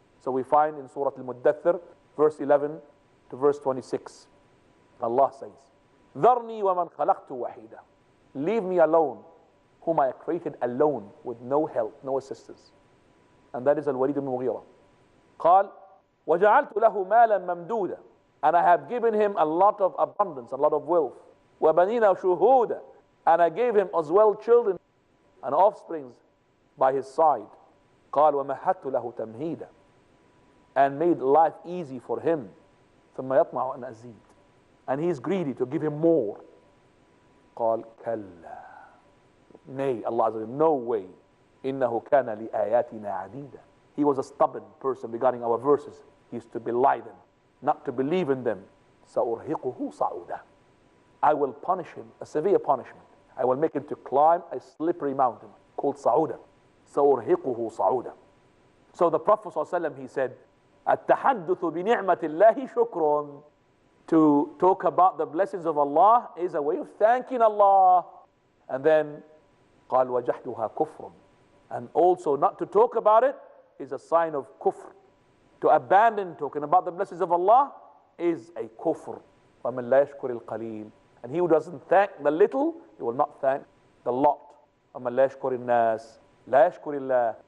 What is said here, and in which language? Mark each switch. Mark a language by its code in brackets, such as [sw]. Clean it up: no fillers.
[en] So we find in Surah Al-Muddathir, verse 11 to verse 26, Allah says, [ar] ذَرْنِي وَمَنْ خَلَقْتُ وَحِيدًا. [en] Leave me alone, whom I created alone, with no help, no assistance. And that is Al-Walid ibn Mughira. [ar] قال وَجَعَلْتُ لَهُ مَالًا مَمْدُودًا. [en] And I have given him a lot of abundance, a lot of wealth. [ar] وَبَنِينَ شُهُودًا. [en] And I gave him as well children and offsprings by his side. [ar] قال وَمَهَدْتُ لَهُ تَمْهِيدًا. [en] And made life easy for him. [ar] ثُمَّ يَطْمَعُ أَنْ أَزِيدُ. [en] And he's greedy to give him more. [ar] قال كلا. [en] Nay, Allah said, no way. [ar] إِنَّهُ كَانَ لِآيَاتِنَا عَدِيدًا. [en] He was a stubborn person regarding our verses. He used to belie them, not to believe in them. [ar] سَأُرْهِقُهُ صَعُودًا. [en] I will punish him, a severe punishment. I will make him to climb a slippery mountain called Sa'uda. [ar] سَأُرْهِقُهُ صَعُودًا. [en] So the Prophet ﷺ, he said, [ar] التحدث بنعمة الله شكر. [en] To talk about the blessings of Allah is a way of thanking Allah. And then [ar] قال وجحدها كفر. [en] And also not to talk about it is a sign of kufr. To abandon talking about the blessings of Allah is a kufr. [ar] وَمَنْ لَا يَشْكُرِ الْقَلِيلِ. [en] And he who doesn't thank the little, he will not thank the lot. [ar] وَمَنْ لَا يَشْكُرِ النَّاسِ لَا يَشْكُرِ اللَّهِ.